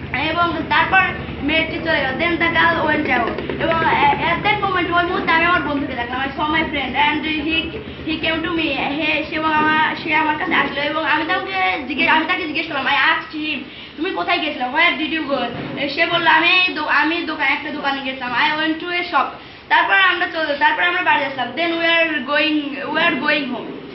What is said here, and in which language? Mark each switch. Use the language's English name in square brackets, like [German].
[Bangla] এবং তারপর মেয়েটি চলে গেল। [English] Then the girl went out. [Bangla] এবং [English] at that moment [Bangla] ওই মুহূর্তে আমি আমার বন্ধুকে দেখলাম। [English] I saw my friend and he came to me. [Bangla] সে আমার কাছে আসলো এবং আমি তাকে জিজ্ঞেস করলাম, [English] I asked him, [Bangla] তুমি কোথায় গেছিলে? [English] Where did you go? [Bangla] সে বললো, আমি একটা দোকানে গেছিলাম, [English] I went to a shop. [Bangla] তারপর আমরা বাড়ি আসলাম। [English] Then we are going home.